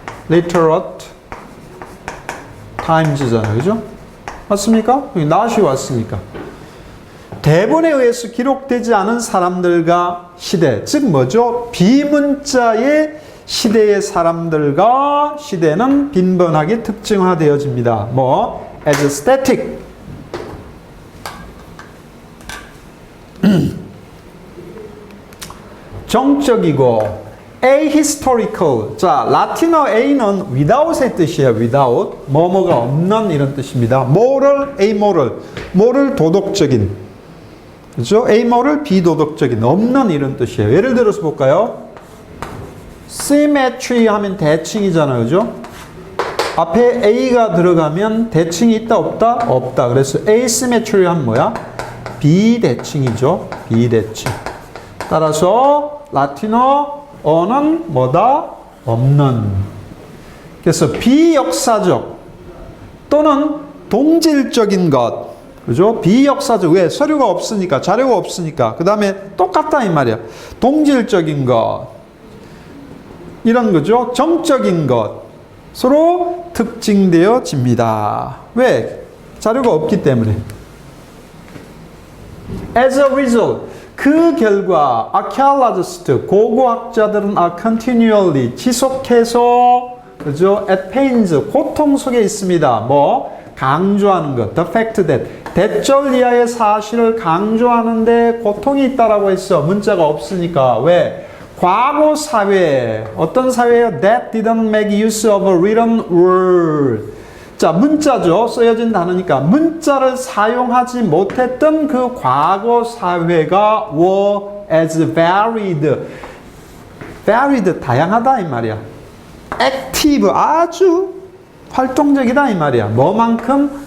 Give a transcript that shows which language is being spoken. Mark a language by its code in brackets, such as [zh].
[en] non-literate times잖아요. [ko] 그죠? 맞습니까? not이 왔으니까. 대본에 의해서 기록되지 않은 사람들과 시대, 즉 뭐죠? 비문자의 시대의 사람들과 시대는 빈번하게 특징화되어집니다. 뭐 [en] as static, [ko] 정적이고 ahistorical. 자, 라틴어 a는 without의 뜻이에요. without, 뭐뭐가 없는 이런 뜻입니다. moral, amoral, moral 도덕적인, 그렇죠? amoral 비도덕적인, 없는 이런 뜻이에요. 예를 들어서 볼까요? symmetry 하면 대칭이잖아요. 그죠? 앞에 a가 들어가면 대칭이 있다 없다? 없다. 그래서 asymmetry 하면 뭐야? 비대칭이죠. 비대칭. 따라서 라틴어어는 뭐다? 없는. 그래서 비역사적 또는 동질적인 것. 그죠? 비역사적. 왜? 서류가 없으니까, 자료가 없으니까. 그 다음에 똑같다 이 말이야. 동질적인 것. 이런 거죠. 정적인 것. 서로 특징되어집니다. 왜? 자료가 없기 때문에. [en] As a result, [ko] 그 결과 archaeologists, 고고학자들은 [en] are continually, [ko] 지속해서 그죠? [en] at pains, [ko] 고통 속에 있습니다. 뭐? 강조하는 것. [en] The fact that, [ko] 대절 이하의 사실을 강조하는데 고통이 있다라고 했어. 문자가 없으니까. 왜? 과거 사회, 어떤 사회예요? [en] That didn't make use of a written word. [ko] 자, 문자죠. 쓰여진 단어니까. 문자를 사용하지 못했던 그 과거 사회가 [en] were as varied. [ko] varied, 다양하다 이 말이야. active, 아주 활동적이다 이 말이야. 뭐만큼?